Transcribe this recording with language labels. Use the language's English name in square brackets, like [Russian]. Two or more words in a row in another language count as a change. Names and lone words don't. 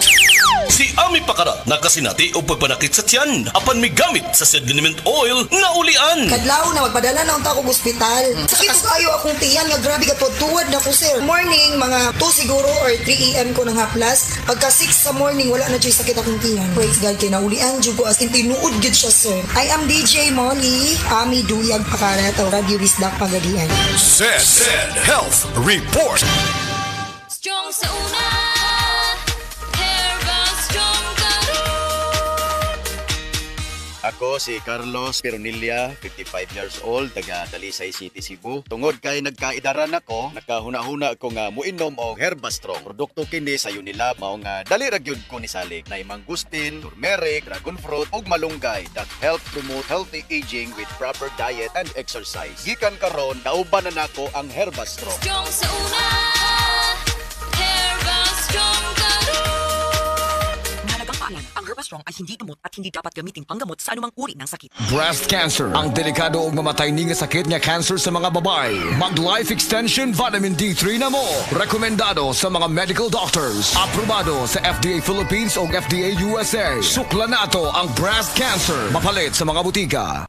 [Cebuano] Si Ami Pakara nakasinati o pagpanakit sa tiyan apan may gamit sa said liniment oil na ulian. Kadlaw na magpadala na unta akong ospital. Sakit kayo akong tiyan nga grabe ka tuwad na ko sir. Morning mga 2 siguro or 3 AM ko nang haplas. Pagka 6 sa morning wala na jud sakit akong tiyan. [English] Praise God [Cebuano] kay naulian jud ko [English] as in [Cebuano] tinuod gid siya sir. [English] I am DJ Molly, Ami Duyag Pakara taw Radio Wisdak Pagadian. Said Health Report. [Cebuano] Strong sa una, Herbal Strong Ako si Carlos Peronilla, 55 years old, taga Dalisay City, Cebu. Tungod kay nagkaidaran ako, nakahuna-huna ako nga muinom og Herbastrong. Produkto kini sa Unilab mao nga dali ra gyud ko ni salig na mangustin, turmeric, dragon fruit ug malunggay [English] that help promote healthy aging with proper diet and exercise. [Cebuano] Gikan karon nauban na nako ang Herbastrong. Strong sa una, Herbal Strong [Filipino] Mahalagang paalam, ang Herbastrong ay hindi gamot at hindi dapat gamitin panggamot sa anumang uri ng sakit. [Cebuano] Breast cancer, ang delikado ug mamatay ni nga sakit nga cancer sa mga babae. Mag Life Extension Vitamin D3 na mo. Rekomendado sa mga [English] medical doctors. [Cebuano] Aprobado sa FDA Philippines ug FDA USA. Sukla nato ang breast cancer. Mapalit sa mga butika.